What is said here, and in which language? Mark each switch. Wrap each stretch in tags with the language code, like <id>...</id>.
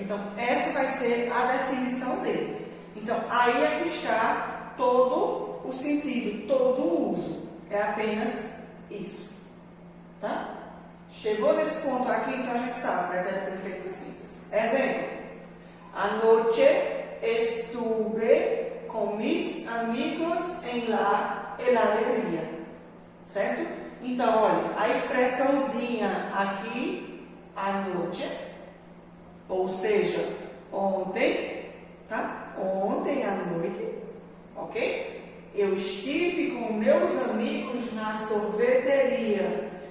<pt>Então essa vai ser a definição dele. Então aí é que está todo o sentido, todo o uso. É apenas isso. Tá? Chegou nesse ponto aqui, então a gente sabe, pretérito perfeito simples. Exemplo.</pt> <es>Anoche estuve com mis amigos en la heladería.</es> <pt>Certo? Então, olha, a expressãozinha aqui, anoche, ou seja, ontem, tá? Ontem à noite, ok? Eu estive com meus amigos na sorveteria.</pt>